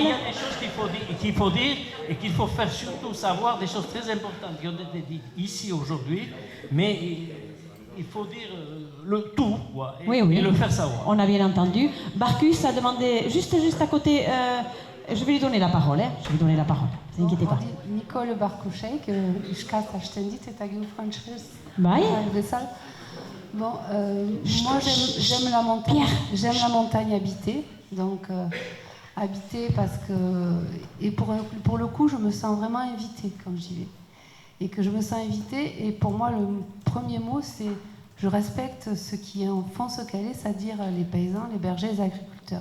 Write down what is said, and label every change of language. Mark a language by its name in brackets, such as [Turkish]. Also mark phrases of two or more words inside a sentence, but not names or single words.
[French] Il y a des choses qu'il faut dire et qu'il faut faire surtout savoir, des choses très importantes qui ont été dites ici aujourd'hui, mais il faut dire le tout, quoi, et le faire savoir. On a bien entendu. Barcus a demandé, juste à côté, je vais lui donner la parole, je vais lui donner la parole, ne vous inquiétez pas. [Basque] Nicole Barcouchek, euskaz hasten dit eta gero frantsez. Bai. [French] Bon, moi j'aime la montagne. J'aime la montagne habitée, donc habitée parce que et pour le coup je me sens vraiment invitée quand j'y vais et que je me sens invitée et pour moi le premier mot c'est je respecte ceux qui en font ce qu'elle est, c'est-à-dire les paysans, les bergers, les agriculteurs.